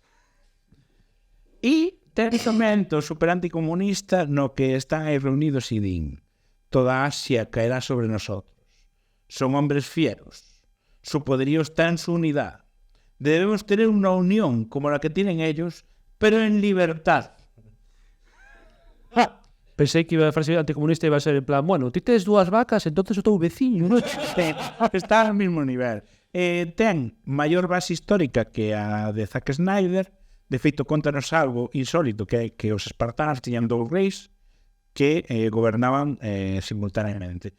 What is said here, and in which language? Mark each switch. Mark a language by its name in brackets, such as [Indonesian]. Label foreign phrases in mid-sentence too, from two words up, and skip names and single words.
[Galician] Y ten momento super anticomunista no que están aí reunidos y din: [Spanish] toda Asia caerá sobre nosotros. Son hombres fieros. Su poderío está en su unidad. Debemos tener una unión como la que tienen ellos, pero en libertad. [Galician] Pensei que a frase anticomunista iba a ser en plan, bueno, ti tes dúas vacas, entonces o teu veciño, non? Está ao mesmo nivel. Ten maior base histórica que a de Zack Snyder. De feito, contanos algo insólito, que é que os espartanos tiñan dous reis que gobernaban simultaneamente.